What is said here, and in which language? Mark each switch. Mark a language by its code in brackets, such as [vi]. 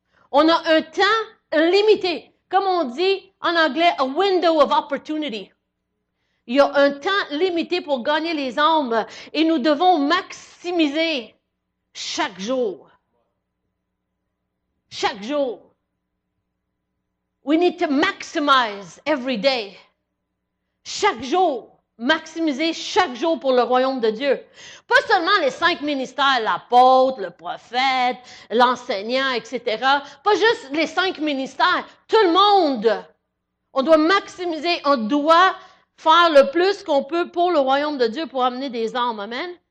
[fr] On a un temps limité. Comme on dit en anglais, [en] a window of opportunity. [fr] Il y a un temps limité pour gagner les âmes et nous devons maximiser chaque jour. Chaque jour. [en] We need to maximize every day. [fr] Chaque jour. Maximiser chaque jour pour le royaume de Dieu. Pas seulement les 5 ministères, l'apôtre, le prophète, l'enseignant, etc. Pas juste les 5 ministères. Tout le monde. On doit maximiser, on doit faire le plus qu'on peut pour le royaume de Dieu pour amener des âmes. Amen.